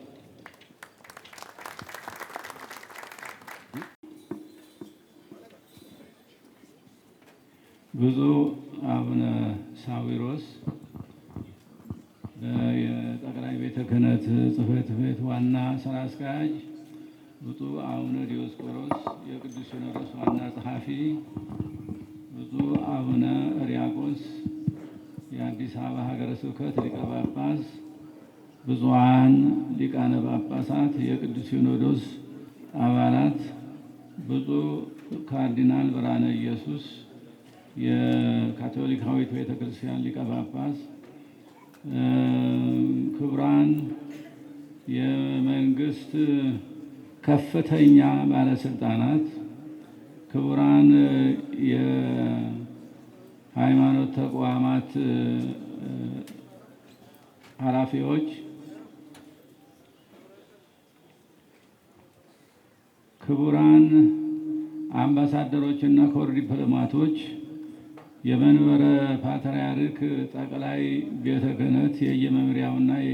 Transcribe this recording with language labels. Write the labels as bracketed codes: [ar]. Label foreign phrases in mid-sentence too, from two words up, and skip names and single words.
[am] ብፁዕ አቡነ ሳዊሮስ የጠቅላይ ቤተ ክህነት ጽሕፈት ቤት ዋና ስራ አስኪያጅ፣ ብፁዕ አቡነ ዲዮስቆሮስ የቅዱስ ሲኖዶስ ዋና ጸሐፊ፣ ብፁዕ አቡነ ሪያቆስ የአዲስ አበባ ሀገረ ስብከት ሊቀ ጳጳስ፣ ብፁዓን ሊቃነ ጳጳሳት፣ የቅዱስ ሲኖዶስ አባላት፣ ብፁዕ ካርዲናል ብርሃነ ኢየሱስ የካቶሊካዊት ቤተ ክርስቲያን ሊቀ ጳጳስ፣ ክቡራን የመንግስት ከፍተኛ ባለስልጣናት፣ ክቡራን የሃይማኖት ተቋማት ኃላፊዎች፣ ክቡራን አምባሳደሮችና ኮር ዲፕሎማቶች፣ የመንበረ ፓትርያርክ ጠቅላይ ቤተ ክህነት የየመምሪያውና